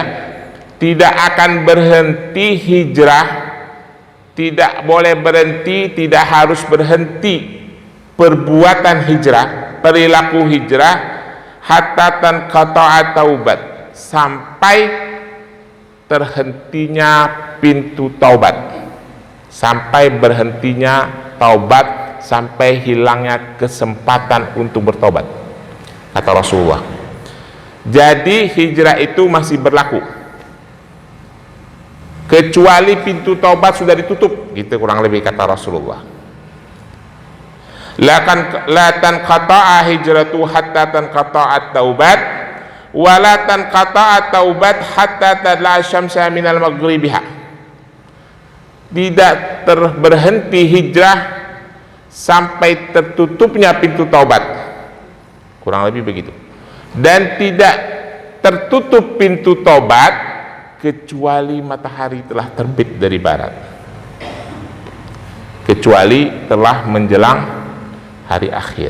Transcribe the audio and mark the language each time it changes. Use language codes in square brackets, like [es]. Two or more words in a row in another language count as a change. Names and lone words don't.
[id] Tidak akan berhenti hijrah, tidak boleh berhenti, tidak harus berhenti perbuatan hijrah, perilaku hijrah, [ar] حتى تنقطع التوبة, [id] sampai terhentinya pintu taubat, sampai berhentinya taubat, sampai hilangnya kesempatan untuk bertobat, kata Rasulullah. Jadi hijrah itu masih berlaku kecuali pintu taubat sudah ditutup, gitu kurang lebih kata Rasulullah. [ar] لا تنقطع الهجرة حتى تنقطع التوبة ولا تنقطع التوبة حتى تطلع الشمس من مغربها. [id] Tidak berhenti hijrah sampai tertutupnya pintu taubat, kurang lebih begitu. Dan tidak tertutup pintu taubat kecuali matahari telah terbit dari barat, kecuali telah menjelang hari akhir.